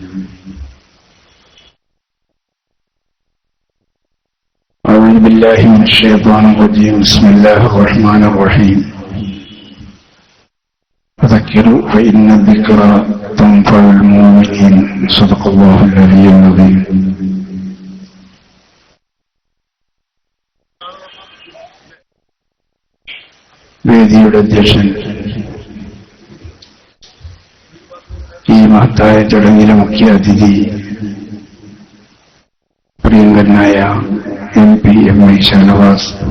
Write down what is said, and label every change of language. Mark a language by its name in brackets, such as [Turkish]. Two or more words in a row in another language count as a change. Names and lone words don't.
[Arabic] أعوذ بالله من الشيطان الرجيم. بسم الله الرحمن الرحيم. فذكروا فإن الذكرى تنفع المؤمنين. صدق الله العلي العظيم. [Malayalam] വേദിയുടെ അധ്യക്ഷൻ, ഈ മഹത്തായ ചടങ്ങിലെ മുഖ്യ അതിഥി പ്രിയങ്കരനായ MP MI ഷാനവാസ്,